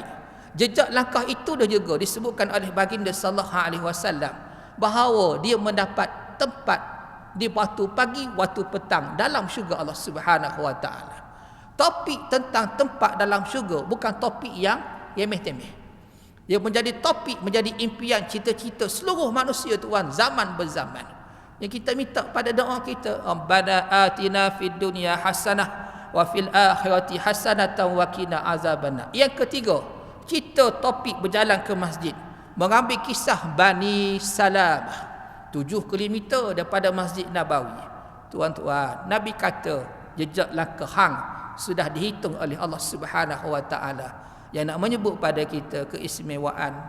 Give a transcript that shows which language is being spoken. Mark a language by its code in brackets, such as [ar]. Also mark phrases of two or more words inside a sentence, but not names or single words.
[ms] Jejak langkah itu dah juga disebutkan oleh baginda [ar] صلى الله عليه وسلم [ms] bahawa dia mendapat tempat di waktu pagi, waktu petang dalam syurga Allah [ar] سبحانه وتعالى. [ms] Topik tentang tempat dalam syurga bukan topik yang remeh-temeh. Dia menjadi topik, menjadi impian, cita-cita seluruh manusia tuan, zaman berzaman. Yang kita minta pada doa kita, [ar] ربنا آتنا في الدنيا حسنة وفي الآخرة حسنة وقنا عذاب النار. [ms] Yang ketiga, kita topik berjalan ke masjid, mengambil kisah Bani Salamah, 7 kilometer daripada Masjid Nabawi. tuan-tuan, Nabi kata jejak langkah hang sudah dihitung oleh Allah [ar] سبحانه وتعالى, [ms] yang nak menyebut pada kita keistimewaan